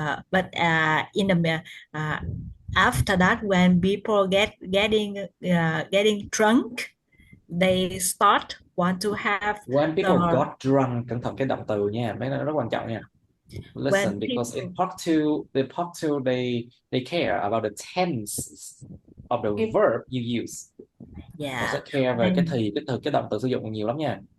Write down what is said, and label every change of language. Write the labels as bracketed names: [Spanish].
[English] But in the after that, when people getting drunk, they start want to have when people got drunk. [Vietnamese] Cẩn thận cái động từ nha, mấy nó rất quan trọng nha. [English] Listen, because in part two, they care about the tense of the verb you use. [Vietnamese] Họ sẽ care về cái động từ sử dụng nhiều lắm nha.